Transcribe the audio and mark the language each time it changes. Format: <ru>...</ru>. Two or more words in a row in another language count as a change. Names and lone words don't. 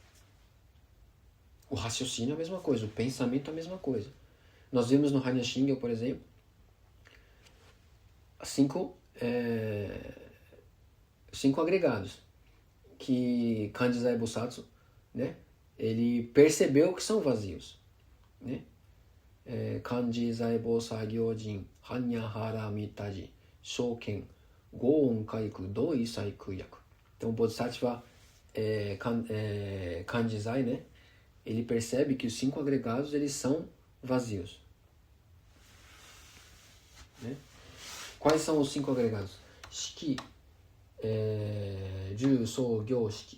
<pt>O raciocínio é a mesma coisa, o pensamento é a mesma coisa. Nós vimos no Hanya Shingyo, por exemplo, 5 agregados que Kanjizai Busatsu, né, ele percebeu que são vazios, né?</pt> <ja>観自在 菩薩行深 般若 波羅 蜜多時 照見 五蘊 皆空 度一 切苦 厄.</ja> <pt>Então o Bodhisattva Kanjizai, né, ele percebe que os 5 agregados eles são vazios, né? Quais são os 5 agregados?</pt> <ja>色、受、想、行、識.</ja>